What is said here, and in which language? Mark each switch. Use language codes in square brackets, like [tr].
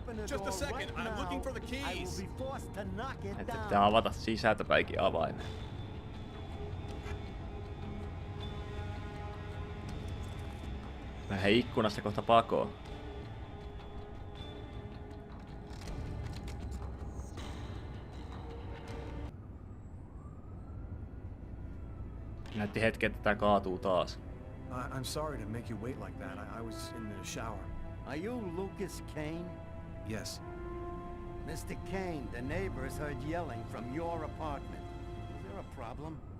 [en] Just a second, I'm looking for the keys. [fi] Että pitää avata sisältäpäinkin avaimen. Mä lähden ikkunasta kohta pakoon. Näytti hetken, että tää kaatuu taas. [en] I'm sorry to make you wait like that. I was in the shower. Are you Lucas Kane? Yes. Mr. Kane, the neighbors heard yelling from your apartment. Is there a problem?